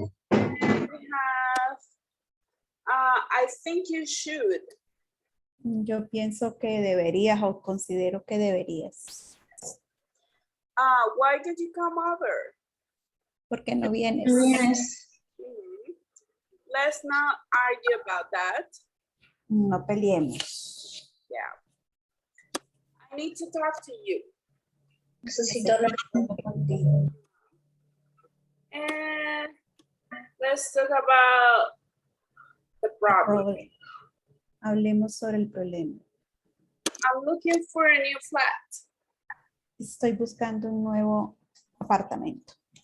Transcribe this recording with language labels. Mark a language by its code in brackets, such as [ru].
[en] And we have, I think you should. [es] Yo pienso que deberías o considero que deberías. [en] Why did you come over? [es] ¿Por qué no vienes? [en] Yes. Mhm. Let's not argue about that. [es] No peleemos. [en] Yeah. I need to talk to you. [es] Necesito hablar contigo. [en] And let's talk about the problem. [es] Hablemos sobre el problema. [en] I'm looking for a new flat. [es] Estoy buscando un nuevo apartamento.